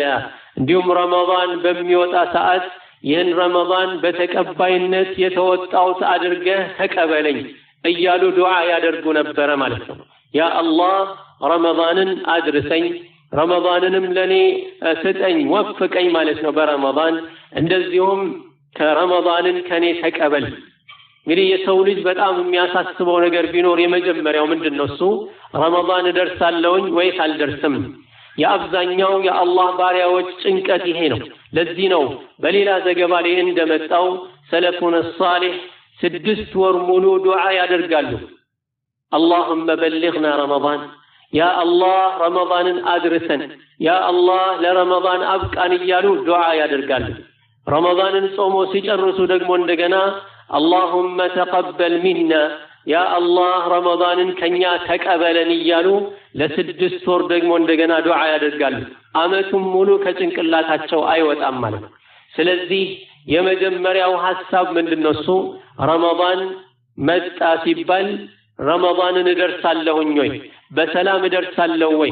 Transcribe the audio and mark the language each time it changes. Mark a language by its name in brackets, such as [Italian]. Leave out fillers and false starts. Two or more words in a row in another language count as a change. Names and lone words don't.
[Amharic] እንዲሁም ረመዳን በሚወጣ ሰዓት ይህን ረመዳን በተቀባይነት የተወጣውት አድርገህ ተቀበለኝ እያሉ ዱዓ ያደርጉ ነበር ማለት ነው። [Arabic] يا الله [Amharic] ረመዳንን አድርሰኝ ረመዳንንም ለኔ ስጠኝ ወፍቀኝ ማለት ነው በረመዳን እንደዚሁም ከረመዳንን ከኔ ተቀበል። እንግዲህ የሰው ልጅ በጣም የሚያሳስበው ነገር ቢኖር የመጀመሪያው ምንድነው? እሱ ረመዳን ደርሳለሁኝ ወይስ አልደርስም? የአብዛኛው የአላህ ባሪያዎች ጭንቀት ይሄ ነው። ለዚህ ነው በሌላ ዘገባ ላይ እንደመጣው [Arabic] سلفنا الصالح [Amharic] 6 ወር ሙሉ ዱዓ ያደርጋሉ። [Arabic] اللهم بلغنا رمضان يا الله [Amharic] ረመዳንን አድርሰን ያ አላህ ለረመዳን አብቃን እያሉ ዱዓ ያደርጋሉ። ረመዳንን ጾሞ ሲጨርሱ ደግሞ እንደገና [Arabic] اللهم تقبل منا يا الله [Amharic] ረመዳንን ከኛ ተቀበለን እያሉ ለ6 ወር ደግሞ እንደገና ዱዓ ያደርጋሉ። አመቱን ሙሉ ከጭንቅላታቸው አይወጣም ማለት ነው። ስለዚህ የመጀመሪያው ሐሳብ ምንድነው? እሱ ረመዳን መጣ ሲባል ረመዳንን እደርሳለሁኝ ወይ በሰላም እደርሳለሁ ወይ?